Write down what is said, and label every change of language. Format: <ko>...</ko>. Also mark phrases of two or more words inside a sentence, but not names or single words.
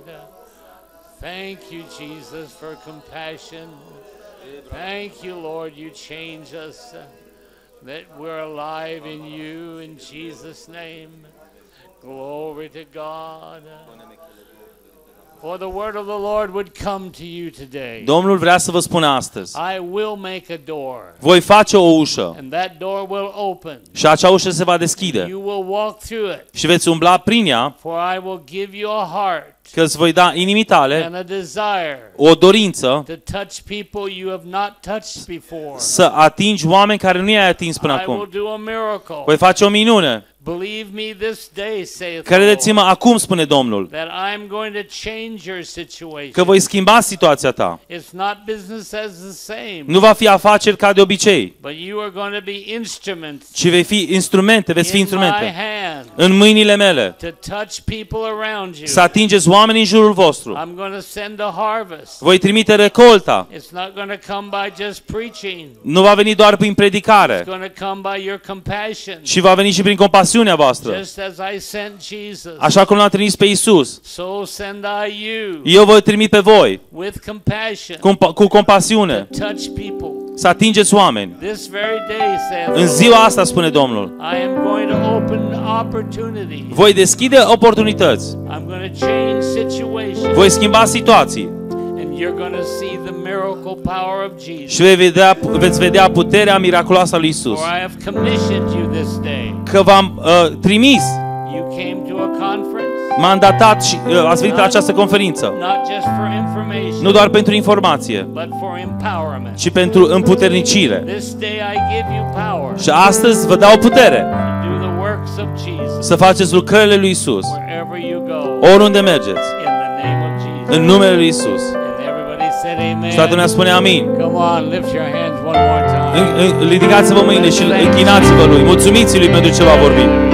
<en>Thank you, Jesus, for compassion. Thank you, Lord, you change us, that we're alive in you, in Jesus' name. Glory to God. For the word of the Lord would come to you today.</en> <ro>Domnul vrea să vă spună astăzi.</ro> <en>I will make a door,</en> <ro>Voi face o ușă</ro> <en>and that door will open.</en> <ro>și acea ușă se va deschide</ro> <en>You will walk through it,</en> <ro>și veți umbla prin ea,</ro> <en>for I will give you a heart</en> <ro>că îți voi da inimii tale</ro> <en>and a desire</en> <ro>o dorință</ro> <en>to touch people you have not touched before.</en> <ro>să atingi oameni care nu i-ai atins până</ro> <en>I will</en> <ro>acum.</ro> <en>do a miracle.</en> <ro>Voi face o minune.</ro> <en>Believe me this day, saith the</en> <ro>Credeți-mă</ro> <en>Lord,</en> <ro>acum, spune Domnul,</ro> <en>that I'm going to change your situation.</en> <ro>că voi schimba situația ta.</ro> <en>It's not business as the same,</en> <ro>Nu va fi afaceri ca de obicei,</ro> <en>but you are going to be instruments</en> <ro>ci vei fi instrumente, veți fi</ro> <en>in my</en> <ro>instrumente</ro> <en>hand</en> <ro>în mâinile mele,</ro> <en>to touch people around you.</en> <ro>să atingeți oamenii în jurul vostru.</ro> <en>I'm going to send a harvest.</en> <ro>Voi trimite recolta.</ro> <en>It's not going to come by just preaching.</en> <ro>Nu va veni doar prin predicare,</ro> <en>It's going to come by your compassion.</en> <ro>ci va veni și prin compasiunea voastră.</ro> <en>Just as I sent Jesus,</en> <ro>Așa cum l-am trimis pe Isus,</ro> <en>so send I you</en> <ro>eu voi trimit pe voi</ro> <en>with compassion</en> <ro>cu compasiune,</ro> <en>to touch people.</en> <ro>să atingeți oameni.</ro> <en>This very day, saith</en> <ro>În</ro> <en>the</en> <ro>ziua</ro> <en>Lord,</en> <ro>asta, spune Domnul,</ro> <en>I am going to open opportunities.</en> <ro>voi deschide oportunități,</ro> <en>I'm going to change situations.</en> <ro>voi schimba situații</ro> <en>And you're going to see the miracle power of Jesus.</en> <ro>și veți vedea puterea miraculoasă a lui Isus.</ro> <en>For I have commissioned you this day.</en> <ro>Că v-am trimis,</ro> <en>You came to a conference,</en> <ro>mandatat și ați venit la această conferință,</ro> <en>not just for information,</en> <ro>nu doar pentru informație,</ro> <en>but for empowerment.</en> <ro>ci pentru împuternicire.</ro> <en>This day I give you power</en> <ro>Și astăzi vă dau putere</ro> <en>to do the works of Jesus</en> <ro>să faceți lucrările lui Isus,</ro> <en>wherever you go,</en> <ro>oriunde mergeți,</ro> <en>in the name of Jesus.</en> <ro>în numele lui Isus.</ro> <en>And everybody said amen.</en> <ro>Și toată lumea spune amin.</ro> <en>Come on, lift your hands one more time.</en> <ro>Ridicați-vă mâinile și închinați-vă lui. Mulțumiți-lui pentru ce va vorbi.</ro>